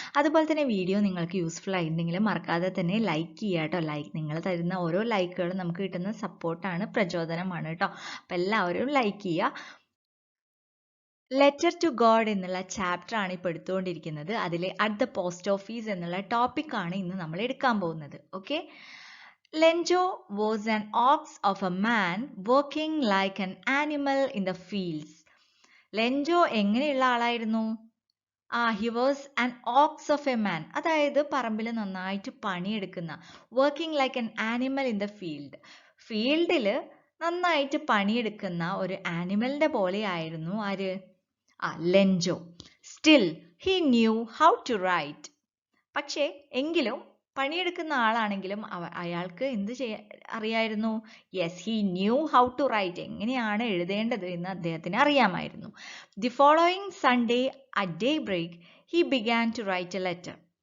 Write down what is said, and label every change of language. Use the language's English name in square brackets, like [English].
[Malayalam] അതുപോലെ തന്നെ വീഡിയോ നിങ്ങൾക്ക് യൂസ്ഫുൾ ആയിട്ടുണ്ടെങ്കിൽ മറക്കാതെ തന്നെ ലൈക്ക് ചെയ്യുക കേട്ടോ. നിങ്ങൾ തരുന്ന ഓരോ ലൈക്കുകളും നമുക്ക് കിട്ടുന്ന സപ്പോർട്ടാണ്, പ്രചോദനമാണ് കേട്ടോ. അപ്പോൾ എല്ലാവരും ലൈക്ക് ചെയ്യുക. ലെറ്റർ ടു ഗോഡ് എന്നുള്ള ചാപ്റ്റർ ആണ് ഇപ്പോൾ എടുത്തുകൊണ്ടിരിക്കുന്നത്. അതിലെ അറ്റ് ദ പോസ്റ്റ് ഓഫീസ് എന്നുള്ള ടോപ്പിക്കാണ് ഇന്ന് നമ്മൾ എടുക്കാൻ പോകുന്നത്. Okay. [English] Lenjo was an ox of a man working like an animal in the fields. [Malayalam] ലെൻജോ എങ്ങനെയുള്ള ആളായിരുന്നു? [English] he was an ox of a man. [Malayalam] അതായത് പറമ്പിൽ നന്നായിട്ട് പണിയെടുക്കുന്ന, [English] working like an animal in the field. [Malayalam] ഫീൽഡിൽ നന്നായിട്ട് പണിയെടുക്കുന്ന ഒരു ആനിമലിന്റെ പോലെയായിരുന്നു ആര്? ലെൻജോ. [English] Still, he knew how to write. [Malayalam] പക്ഷേ എങ്കിലും പണിയെടുക്കുന്ന ആളാണെങ്കിലും അയാൾക്ക് എന്ത് അറിയായിരുന്നു? [English] Yes, he knew how to write. [Malayalam] എങ്ങനെയാണ് എഴുതേണ്ടത് എന്ന് അദ്ദേഹത്തിന് അറിയാമായിരുന്നു. [English] The following Sunday at daybreak he began to write a letter.